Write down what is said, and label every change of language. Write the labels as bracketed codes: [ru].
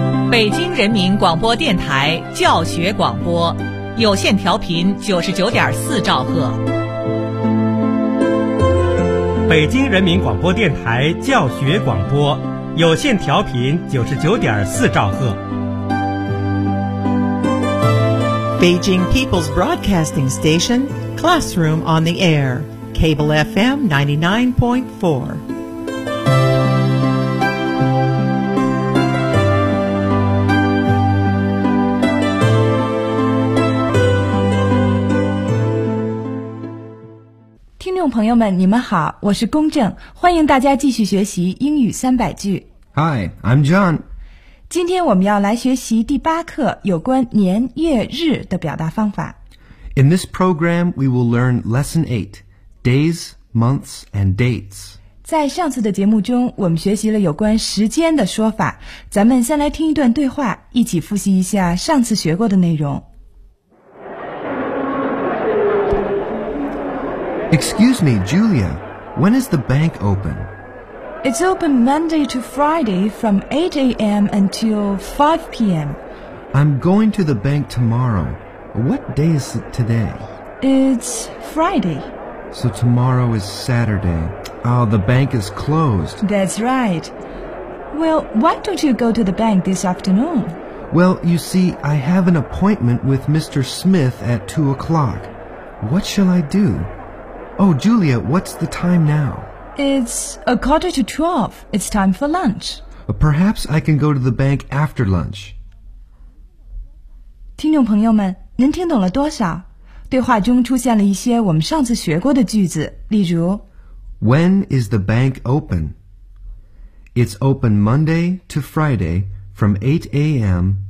[zh] 北京人民广播电台教学广播，有线调频99.4兆赫。北京人民广播电台教学广播，有线调频99.4兆赫。 [en] Beijing People's Broadcasting Station, Classroom on the Air, Cable FM 99.4. [zh] Viewers, 朋友们，你们好，我是公正，欢迎大家继续学习英语三百句。 [en] Hi, I'm John. [zh] 今天我们要来学习第八课有关年月日的表达方法。 [en] In this program, we will learn lesson 8, days, months, and dates. [zh] 在上次的节目中，我们学习了有关时间的说法。咱们先来听一段对话，一起复习一下上次学过的内容。 [en] Excuse me, Julia, when is the bank open? It's open Monday to Friday from 8 a.m. until 5 p.m. I'm going to the bank tomorrow. What day is it today? It's Friday. So tomorrow is Saturday. Oh, the bank is closed. That's right. Well, why don't you go to the bank this afternoon? Well, you see, I have an appointment with Mr. Smith at 2 o'clock. What shall I do? Oh, Julia, what's the time now? It's 11:45. It's time for lunch. Perhaps I can go to the bank after lunch. [zh] 听众朋友们，您听懂了多少？对话中出现了一些我们上次学过的句子，例如 [en] When is the bank open? It's open Monday to Friday from 8 a.m.